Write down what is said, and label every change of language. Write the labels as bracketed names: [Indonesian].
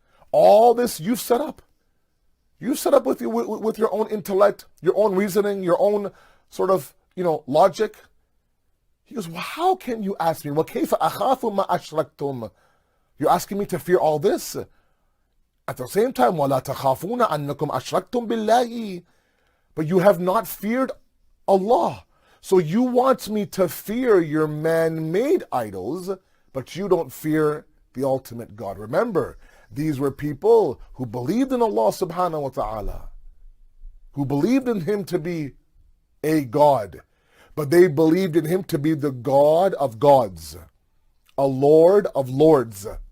[English] All this you've set up. You set up with your own intellect, your own reasoning, your own sort of, logic. He goes, well, how can you ask me? [Arabic] وَكَيْفَ أَخَافُ مَا أَشْرَكْتُمْ. [English] You're asking me to fear all this? At the same time, [Arabic] وَلَا تَخَافُونَ أَنَّكُمْ أَشْرَكْتُمْ بِاللَّهِ. [English] But you have not feared Allah. So you want me to fear your man-made idols, but you don't fear the ultimate God. Remember, these were people who believed in Allah subhanahu wa ta'ala, who believed in Him to be a God, but they believed in Him to be the God of gods, a Lord of lords.